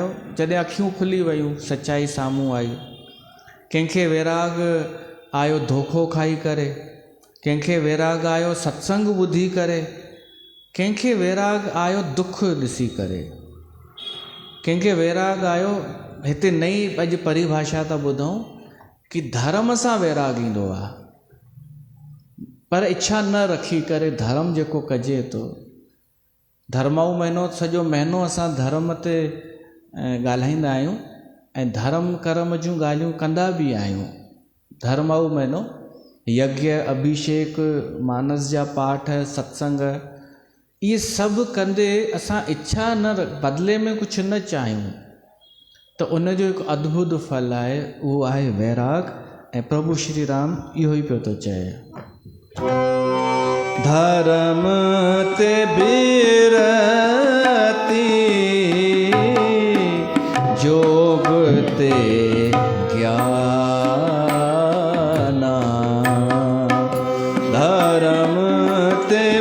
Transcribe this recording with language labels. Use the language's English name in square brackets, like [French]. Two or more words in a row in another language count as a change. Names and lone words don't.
[Sindhi] जॾहिं अखियूं खुली वियूं, सचाई साम्हूं आई। कंहिंखे वैराग आयो धोखो खाई करे, कंहिंखे वैराग आयो सत्संग ॿुधी करे, कंहिंखे वैराग आयो दुख ॾिसी करे, कंहिंखे वैराग आयो, हिते नई अॼु परिभाषा था ॿुधूं कि धर्म सां वैराग ईंदो आहे, पर इच्छा न रखी करे धर्म जेको कजे थो। धर्माऊ महीनो, सॼो महीनो असां धर्म ते ॻाल्हाईंदा आहियूं ऐं धर्म कर्म जूं ॻाल्हियूं कंदा बि आहियूं। धर्माऊ महीनो यज्ञ, अभिषेक, मानस जा पाठ, सत्संग, इहे सभु कंदे असां इच्छा न बदिले में कुझु न चाहियूं त उनजो हिकु अद्भुत फल आहे, उहो आहे वैराग। ऐं प्रभु श्री राम इहो ई पियो थो चए, [Awadhi] धर्म ते बिरती जोग ते ज्ञाना, धर्म ते